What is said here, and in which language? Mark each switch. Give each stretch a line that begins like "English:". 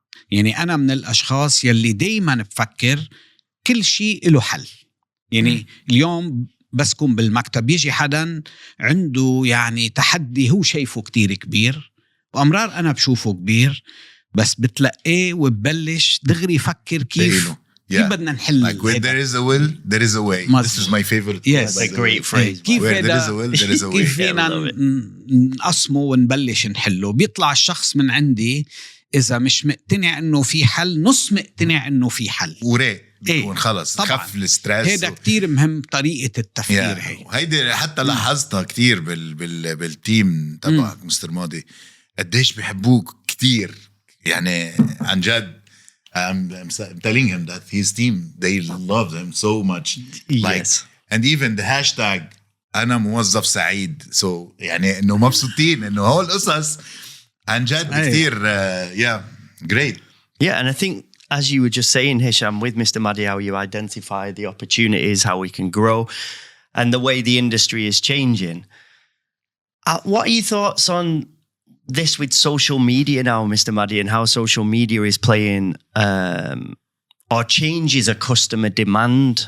Arabic: يعني أنا من الأشخاص يلي دايما بفكر كل شيء له حل. يعني اليوم بس كون بالمكتب يجي حدا عنده يعني تحدي هو شايفه كتير كبير، وأمرار أنا بشوفه كبير، بس بتلقيه وببلش دغري يفكر كيف بدنا نحل.
English: Like where there is a will, there is a way. This is my favorite. Yes, a great phrase. Where there is a will, there is a way.
Arabic: كيف فينا نقسمه ونبلش نحله. بيطلع الشخص من عندي إذا مش مقتنع إنه في حل، نص مقتنع إنه في حل وراء بيكون خلص خف الستريس. هذا كتير مهم طريقة التفكير. هيدي حتى لاحظتها كتير بالتيم تبعك مستر ماضي، قديش بيحبوك كتير. يعني عن جد
English: I'm telling him that his team, they love him so much. Like, and even the hashtag
Arabic: أنا موظف سعيد.
English: So
Arabic: يعني إنه مبسوطين إنه هول القصص عن جد كتير.
English: Great. Yeah, and I think as you were just saying, Hisham, with Mr. Madi, how you identify the opportunities, how we can grow, and the way the industry is changing. What are your thoughts on this with social media now, Mr. Madi, and how social media is playing or changes a customer demand?